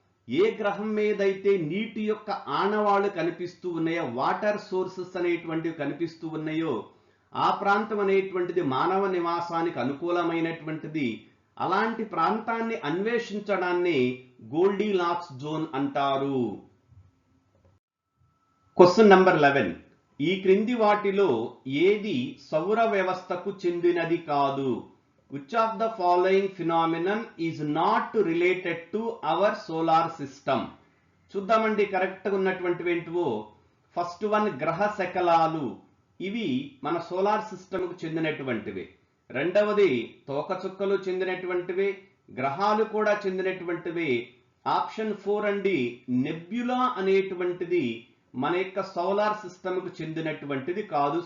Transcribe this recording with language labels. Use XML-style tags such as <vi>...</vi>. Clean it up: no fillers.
<te>ఏ గ్రహం మీద అయితే నీటి యొక్క ఆనవాళ్లు కనిపిస్తూ ఉన్నాయో, వాటర్ సోర్సెస్ అనేటువంటివి కనిపిస్తూ ఉన్నాయో, ఆ ప్రాంతం అనేటువంటిది మానవ నివాసానికి అనుకూలమైనటువంటిది. అలాంటి ప్రాంతాన్ని అన్వేషించడాన్ని గోల్డీలాక్స్ జోన్ అంటారు. క్వశ్చన్ నంబర్ 11, ఈ క్రింది వాటిలో ఏది సౌర వ్యవస్థకు చెందినది కాదు?</te> <en>Which of the following phenomenon is not related to our solar system?</en> <te>చూద్దామండి కరెక్ట్ గా ఉన్నటువంటివి ఏంటివో. ఫస్ట్ వన్ గ్రహ శకలాలు, ఇవి మన సోలార్ సిస్టమ్ కు చెందినటువంటివి. రెండవది తోకచుక్కలు చెందినటువంటివి, గ్రహాలు కూడా చెందినటువంటివి. ఆప్షన్ 4 అండి నెబ్యులా అనేటువంటిది మన యొక్క సోలార్ సిస్టమ్ కు చెందినటువంటిది కాదు.</te>